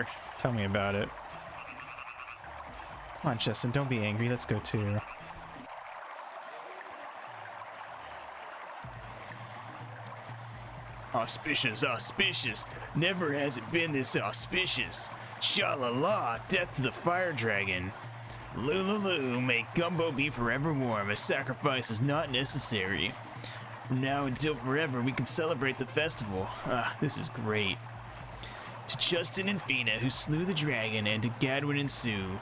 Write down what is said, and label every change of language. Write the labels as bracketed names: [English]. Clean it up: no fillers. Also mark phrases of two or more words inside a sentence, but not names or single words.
[English] Tell me about it. Come on, Justin, don't be angry. Let's go too. Auspicious, auspicious. Never has it been this auspicious. Sha-la-la, death to the fire dragon. Lulu, may gumbo be forever warm. A sacrifice is not necessary. From now until forever, we can celebrate the festival. Ah, this is great. To Justin and Fina, who slew the dragon, and to Gadwin and Sue.